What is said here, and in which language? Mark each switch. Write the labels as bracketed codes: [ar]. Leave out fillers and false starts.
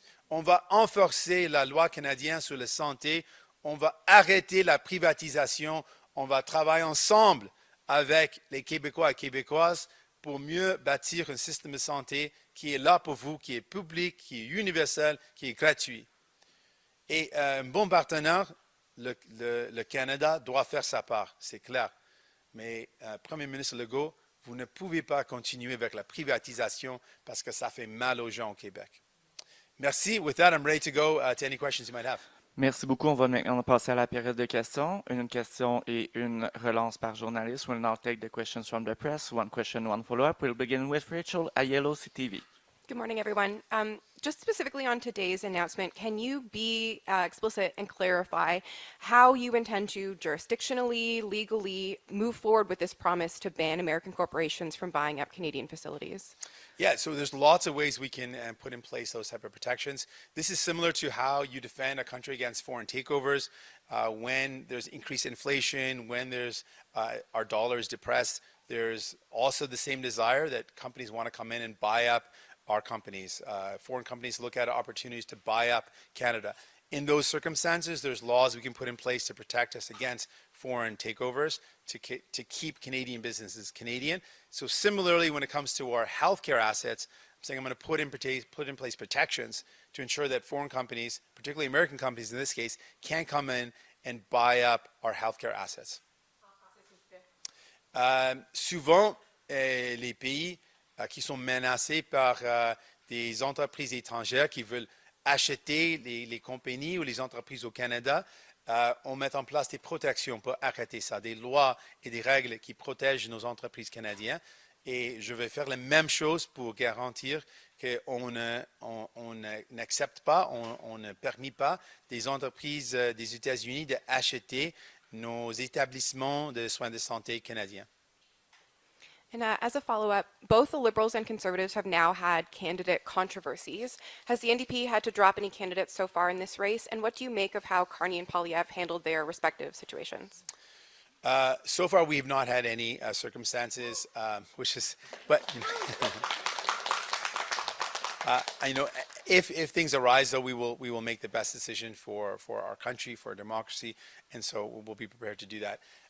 [fr] On va renforcer la loi canadienne sur la santé, on va arrêter la privatisation, on va travailler ensemble avec les Québécois et Québécoises pour mieux bâtir un système de santé qui est là pour vous, qui est public, qui est universel, qui est gratuit. Et un bon partenaire, le Canada doit faire sa part, c'est clair. Mais Premier ministre Legault, vous ne pouvez pas continuer avec la privatisation parce que ça fait mal aux gens au Québec. Merci. [en] With that, I'm ready to go to any questions you might have. [fr] Merci beaucoup. On va maintenant passer à la période de questions. Une question et une relance par journaliste. [en] We'll now take the questions from the press. One question, one follow-up. We'll begin with Rachel at Yellow CTV. Good morning, everyone. Just specifically on today's announcement, can you be explicit and clarify how you intend to jurisdictionally, legally move forward with this promise to ban American corporations from buying up Canadian facilities? Yeah, so there's lots of ways we can put in place those type of protections. This is similar to how you defend a country against foreign takeovers when there's increased inflation, when there's our dollar is depressed. There's also the same desire that companies want to come in and buy up our companies. Foreign companies look at opportunities to buy up Canada. In those circumstances, there's laws we can put in place to protect us against foreign takeovers, to keep Canadian businesses Canadian. So similarly, when it comes to our healthcare assets, I'm saying I'm going to put in place protections to ensure that foreign companies, particularly American companies in this case, can't come in and buy up our healthcare assets. [fr] Souvent, les pays qui sont menacés par des entreprises étrangères qui veulent acheter les compagnies ou les entreprises au Canada, on met en place des protections pour arrêter ça, des lois et des règles qui protègent nos entreprises canadiennes. Et je vais faire la même chose pour garantir qu'on n'accepte pas, on ne permet pas des entreprises des États-Unis d'acheter nos établissements de soins de santé canadiens. [en] And as a follow-up, both the Liberals and Conservatives have now had candidate controversies. Has the NDP had to drop any candidates so far in this race? And what do you make of how Carney and Poilievre handled their respective situations? So far, we have not had any circumstances, which is, but you know, if things arise, though, we will make the best decision for our country, for democracy, and so we'll be prepared to do that.